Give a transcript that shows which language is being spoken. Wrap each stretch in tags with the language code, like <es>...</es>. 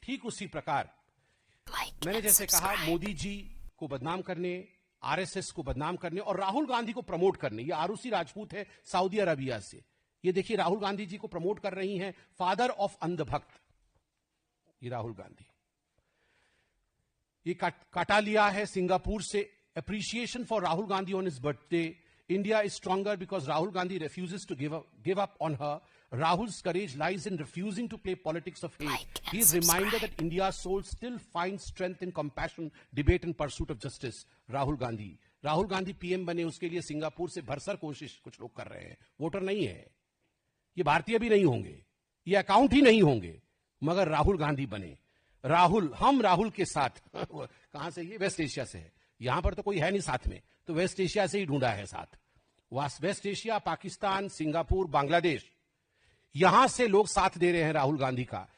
<hi>ठीक उसी प्रकार मैंने जैसे कहा, मोदी जी को बदनाम करने, आरएसएस को बदनाम करने और राहुल गांधी को प्रमोट करने। ये आरुषि राजपूत है सऊदी अरबिया से। ये देखिए, राहुल गांधी जी को प्रमोट कर रही हैं फादर ऑफ अंधभक्त, ये राहुल गांधी। ये काटा लिया है सिंगापुर से,</hi> <en>Appreciation for Rahul Gandhi on his birthday. India is stronger because Rahul Gandhi refuses to give up on her. Rahul's courage lies in refusing to play politics of hate. He is reminded that India's soul still finds strength in compassion, debate and pursuit of justice. Rahul Gandhi.</en> <hi>Rahul Gandhi PM बने, उसके लिए Singapore से भरसक कोशिश कुछ लोग कर रहे हैं। वोटर नहीं है, ये भारतीय भी नहीं होंगे, ये अकाउंट ही नहीं होंगे, मगर राहुल गांधी बने। राहुल, हम राहुल के साथ कहां से? ये वेस्ट एशिया से है। यहां पर तो कोई है नहीं साथ में, तो वेस्ट एशिया से ही ढूंढा है साथ। Waste Asia, Pakistan, Singapore, Bangladesh, यहां से लोग साथ दे रहे हैं राहुल गांधी का।</hi>